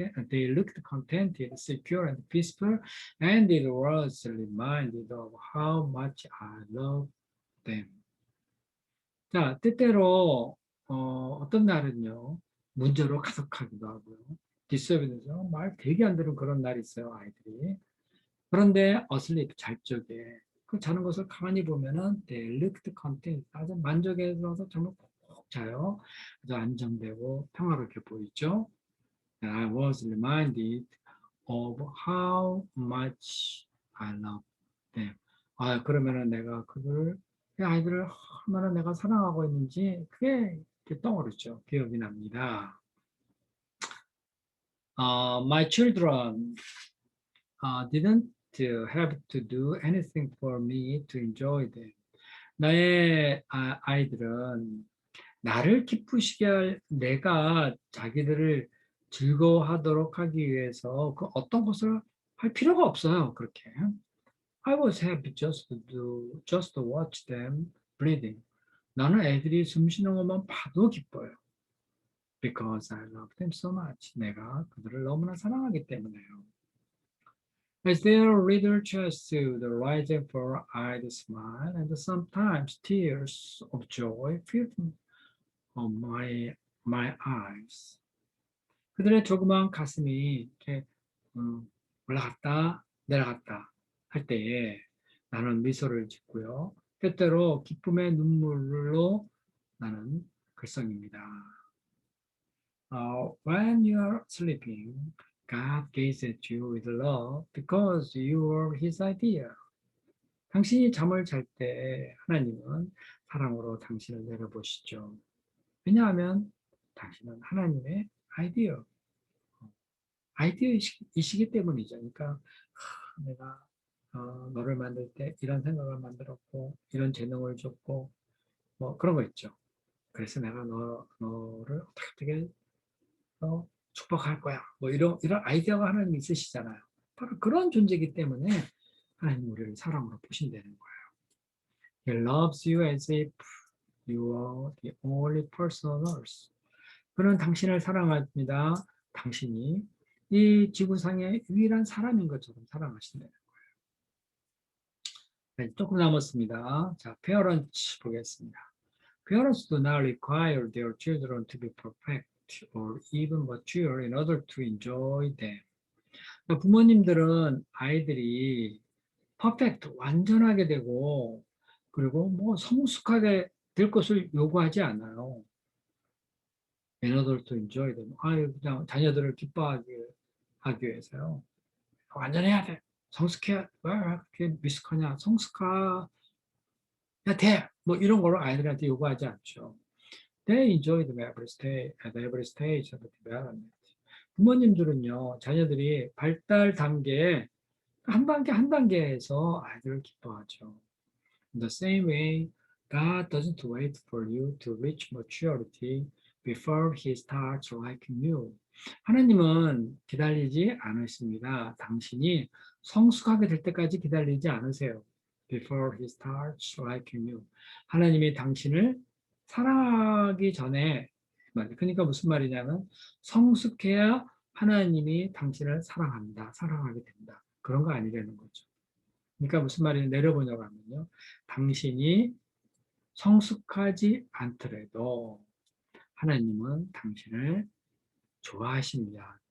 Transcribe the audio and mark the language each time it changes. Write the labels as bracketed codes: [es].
[en] They looked contented, secure, and peaceful, and it was reminded of how much I love them. [ko] 자, 때때로 어떤 날은요, 문제로 가득하기도 하고요. 디스터비는서 말 되게 안 들은 그런 날이 있어요, 아이들이. 그런데 asleep, 잘 적에 그 자는 것을 가만히 보면은 [en] they looked content, [ko] 아주 만족에 들어서 정말 푹 자요. 아주 안정되고 평화롭게 보이죠. [en] And I was reminded of how much I love them. [ko] 그러면은 내가 그 아이들을 얼마나 내가 사랑하고 있는지 그게 이렇게 떠오르죠. 기억이 납니다. [en] My children didn't have to do anything for me to enjoy them. [ko] 나의 아이들은 나를 기쁘시게 할 내가 자기들을 즐거워하도록 하기 위해서 그 어떤 것을 할 필요가 없어요. 그렇게. [en] I was happy just to watch them breathing. [ko] 나는 애들이 숨 쉬는 것만 봐도 기뻐요. [en] Because I love them so much. [ko] 내가 그들을 너무나 사랑하기 때문에요. [en] As their little chests to the rising four-eyed smile, and sometimes tears of joy filled my eyes. [ko] 그들의 조그마한 가슴이 이렇게 올라갔다 내려갔다 할 때에 나는 미소를 짓고요. 때때로 기쁨의 눈물로 나는 글썽입니다. [en] When you are sleeping, God gazes at you with love because you are His idea. [ko] 당신이 잠을 잘 때 하나님은 사랑으로 당신을 내려보시죠. 왜냐하면 당신은 하나님의 아이디어이시기 때문이죠. 그러니까 내가 너를 만들 때 이런 생각을 만들었고 이런 재능을 줬고 뭐 그런 거 있죠. 그래서 내가 너를 어떻게 축복할 거야. 뭐 이런 아이디어가 하나님 있으시잖아요. 바로 그런 존재이기 때문에 하나님 우리를 사랑으로 보신다는 거예요. [en] He loves you as if you are the only person on earth. [ko] 그는 당신을 사랑합니다. 당신이 이 지구상의 유일한 사람인 것처럼 사랑하신다는 거예요. 네, 조금 남았습니다. 자, parents 보겠습니다. [en] Parents do not require their children to be perfect or even mature in order to enjoy them. [ko] 부모님들은 아이들이 퍼펙트, 완전하게 되고 그리고 뭐 성숙하게 될 것을 요구하지 않아요. [en] In order to enjoy them. [ko] 그냥 자녀들을 기뻐하게 하기 위해서요. 완전해야 돼. 성숙해야, 왜 그렇게 미숙하냐. 성숙해야 돼. 뭐 이런 거를 아이들한테 요구하지 않죠. [en] They enjoy them at every stage of the development. [ko] 부모님들은요, 자녀들이 발달 단계에 한 단계 한 단계에서 아이들을 기뻐하죠. [en] In the same way, God doesn't wait for you to reach maturity before He starts liking you. [ko] 하나님은 기다리지 않으십니다. 당신이 성숙하게 될 때까지 기다리지 않으세요. [en] Before He starts liking you. [ko] 하나님이 당신을 사랑하기 전에, 그러니까 무슨 말이냐면 성숙해야 하나님이 당신을 사랑한다, 사랑하게 된다. 그런 거 아니라는 거죠. 그러니까 무슨 말이냐 내려보냐고 하면요. 당신이 성숙하지 않더라도 하나님은 당신을 좋아하십니다.